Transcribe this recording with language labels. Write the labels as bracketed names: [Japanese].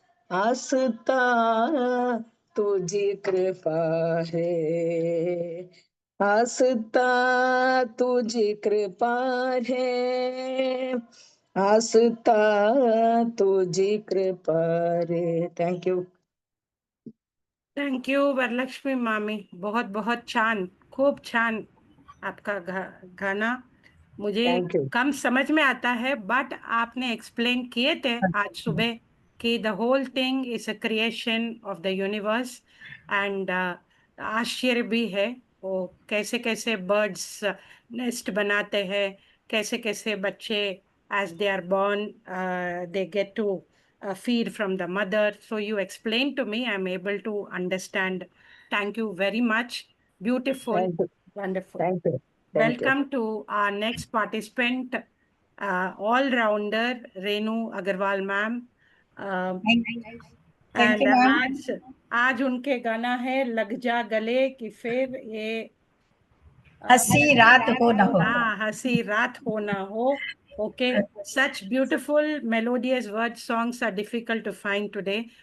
[Marathi] असता तुझी कृपा है, असता तुझी कृपा है, असता तुझी कृपा रे. [English] Thank you. Thank you Varalakshmi मामी. [Hindi] बहुत बहुत छान, [Marathi] खूप छान [Hindi] आपका गाना. मुझे [English] Thank you. [Hindi] कम समझ में आता है, बट आपने एक्सप्लेन किए थे आज सुबह कि [English] The whole thing is a creation of the universe. [Hindi] And आश्चर्य भी है वो कैसे कैसे बर्ड्स नेस्ट बनाते हैं, कैसे कैसे बच्चे [English] As they are born they get to feed from the mother. So you explained to me, I'm able to understand. Thank you very much. Beautiful. Thank you. Wonderful. Thank you. Thank you. Welcome to our next participant, all-rounder Renu Agarwal ma'am. Thank you, ma'am. [Hindi] आज उनके गाना है लग जा गले कि फिर ये हंसी रात हो ना हो. हाँ, हंसी रात हो ना हो. [English] Okay, such beautiful melodious word songs are difficult to find today.